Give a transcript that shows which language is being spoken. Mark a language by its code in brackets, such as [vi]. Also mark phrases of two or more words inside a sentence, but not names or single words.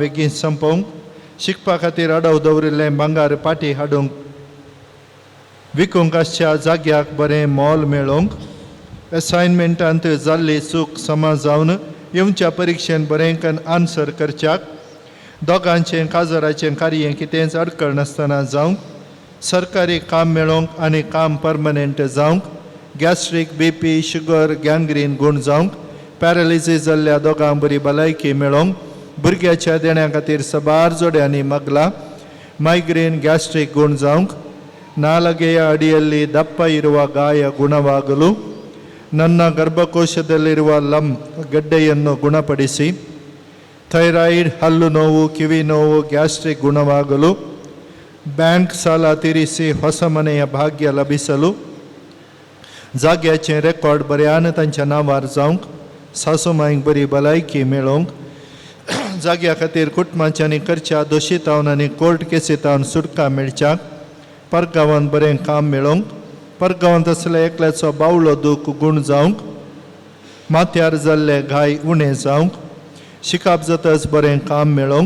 [kok] बेगीन संपोवंक शिकपा खातीर अडव दवरिल्लें भांगार पाटी हाडूंक विकूंक आसच्या जाग्याक बरें मोल मेळोवंक असायनमेंटांत जाल्ली चूक समा जावन येवच्या परिक्षेन बरेंकन आन्सर करच्याक दोगांचें काजराचें कार्य कितेंच अडखळ नासतना जावंक सरकारी काम मेळोवंक आनी काम परमनंट जावंक गॅस्ट्रीक BP शुगर गँग्रीन गूण जावंक पॅरालिसीस जाल्ल्या दोगांक बरी भलायकी मेळोवंक भुरग्याच्या देण्या खातीर सबार जोड्यांनी [kn] मागला ಮೈಗ್ರೇನ್ ಗ್ಯಾಸ್ಟ್ರಿಕ್ [kok] गूण जावंक [kn] ನಾಲಗೆಯ ಅಡಿಯಲ್ಲಿ ದಪ್ಪ ಇರುವ ಗಾಯ ಗುಣವಾಗಲು ನನ್ನ ಗರ್ಭಕೋಶದಲ್ಲಿರುವ ಗಡ್ಡೆಯನ್ನು ಗುಣಪಡಿಸಿ ಥೈರಾಯ್ಡ್ ಹಲ್ಲು ನೋವು ಕಿವಿ ನೋವು ಗ್ಯಾಸ್ಟ್ರಿಕ್ ಗುಣವಾಗಲು ಬ್ಯಾಂಕ್ ಸಾಲ ತೀರಿಸಿ ಹೊಸ ಮನೆಯ ಭಾಗ್ಯ ಲಭಿಸಲು [kok] जाग्याचें रेकॉर्ड बऱ्यान तांच्या नांवार जावंक सासूमांयक बरी भलायकी मेळोवंक जाग्या खातीर कुटुंबाच्यांनी करच्या दोशीतावन आनी कोर्ट केसीतावन सुटका मेळच्याक परगांवांत बरें काम मेळोवंक परगांवांत असले एकल्याचो बावळो दूख गूण जावंक माथ्यार जाल्ले घाय उणें जावंक शिकाप जाताच बरें काम मेळोवंक